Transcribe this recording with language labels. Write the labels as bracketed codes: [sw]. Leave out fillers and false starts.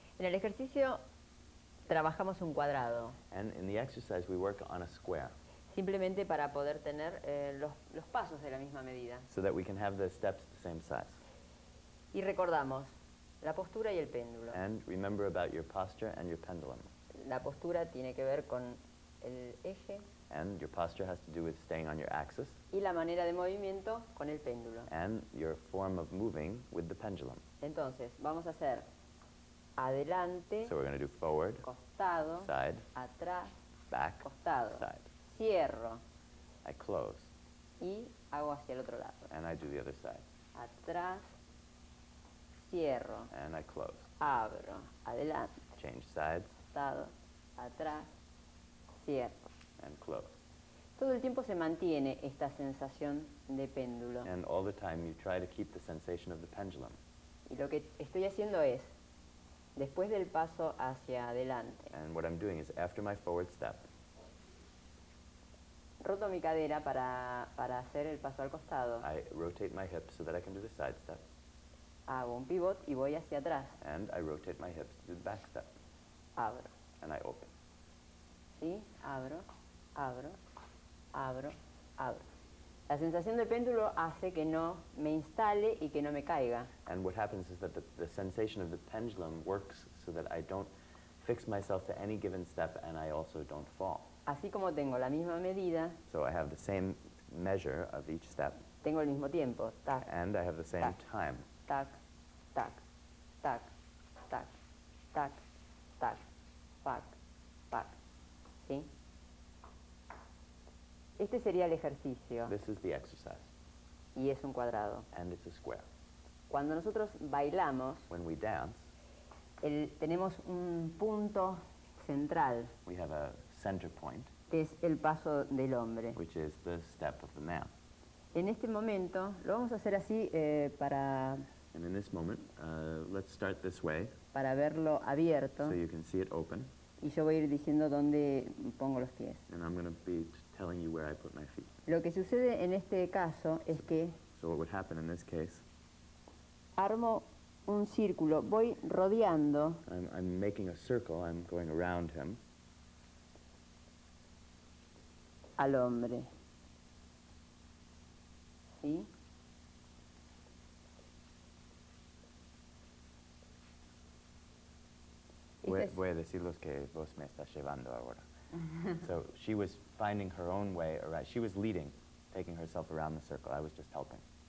[es] En el ejercicio trabajamos un cuadrado, [en] And in the exercise, we work on a square [es] simplemente para poder tener los pasos de la misma medida. [en] so that we can have the steps the same size. [es] Y recordamos la postura y el péndulo. [en] And remember about your posture and your pendulum. [es] La postura tiene que ver con el eje [en] And your posture has to do with staying on your axis, [es] y la manera de movimiento con el péndulo. [en] and your form of moving with the pendulum. [es] Entonces, vamos a hacer adelante, [en] So we're going to do forward, [es] costado, [en] side, [es] atrás, [en] back, [es] costado. [en] side. [es] Cierro [en] I close, [es] y hago hacia el otro lado. [en] and I do the other side. [es] Atrás, cierro, [en] And I close. [es] abro, adelante, [en] Change sides, [es] costado, atrás, cierro. [en] and close. [es] Todo el tiempo se mantiene esta sensación de péndulo. [en] And all the time, you try to keep the sensation of the pendulum. [es] Y lo que estoy haciendo es, después del paso hacia adelante, [en] And what I'm doing is, after my forward step, [es] roto mi cadera para hacer el paso al costado. [en] I rotate my hips so that I can do the side step, [es] Hago un pivot y voy hacia atrás. [en] and I rotate my hips to do the back step, [es] Abro. [en] and I open. [es] ¿Sí? Abro, abro, abro, abro. La sensación de péndulo hace que no me instale y que no me caiga. [en] And what happens is that the sensation of the pendulum works so that I don't fix myself to any given step, and I also don't fall. [es] Así como tengo la misma medida, [en] So I have the same measure of each step, [es] tengo el mismo tiempo. Tac, [en] and I have the same time. tac, tac, tac, tac, tac, tac, pac, pac. ¿Sí? [es] Este sería el ejercicio [en] This is the exercise, [es] y es un cuadrado. [en] and it's a square. [es] Cuando nosotros bailamos, [en] When we dance, [es] tenemos un punto central, [en] we have a center point, [es] que es el paso del hombre. [en] which is the step of the man. [es] En este momento, lo vamos a hacer así para [en] And in this moment, let's start this way, [es] verlo abierto, [en] so you can see it open, [es] y yo voy a ir diciendo dónde pongo los pies. [en] and I'm going to be telling you where I put my feet. [es] Lo que sucede en este caso es que [en] So what would happen in this case, [es] armo un círculo, voy rodeando [en] I'm making a circle, I'm going around him, [es] al hombre. ¿Sí? voy a decir los que vos me estás llevando ahora. [en] So she was finding her own way around, she was leading, taking herself around the circle, I was just helping.